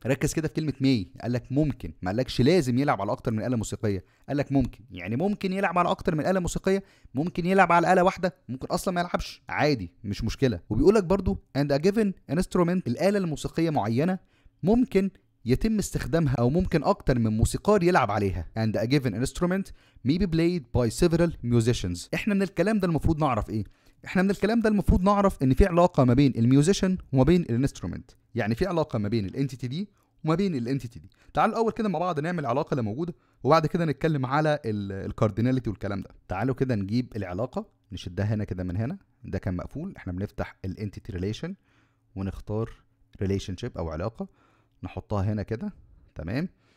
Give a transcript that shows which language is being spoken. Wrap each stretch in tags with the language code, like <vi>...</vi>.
<ar>ركز كده في كلمة مي، قالك ممكن، ما قالكش لازم يلعب على اكتر من آلة موسيقية، قالك ممكن. يعني ممكن يلعب على اكتر من آلة موسيقية، ممكن يلعب على آلة واحدة، ممكن اصلا ما يلعبش عادي مش مشكلة. وبيقولك برضو</ar> <en>and a given instrument،</en> <ar>الآلة الموسيقية معينة ممكن يتم استخدامها او ممكن اكتر من موسيقار يلعب عليها.</ar> <en>and a given instrument may be played by several musicians.</en> <ar>احنا من الكلام ده المفروض نعرف ايه؟ احنا من الكلام ده المفروض نعرف ان في علاقه ما بين الميوزيشن وما بين الانسترومنت، يعني في علاقه ما بين الانتيتي دي وما بين الانتيتي دي. تعالوا الاول كده مع بعض نعمل العلاقه اللي موجوده، وبعد كده نتكلم على الكارديناليتي والكلام ده. تعالوا كده نجيب العلاقه نشدها هنا كده من هنا، ده كان مقفول، احنا بنفتح الانتيتي ريليشن ونختار ريليشن شيب او علاقه، نحطها هنا كده تمام.</ar>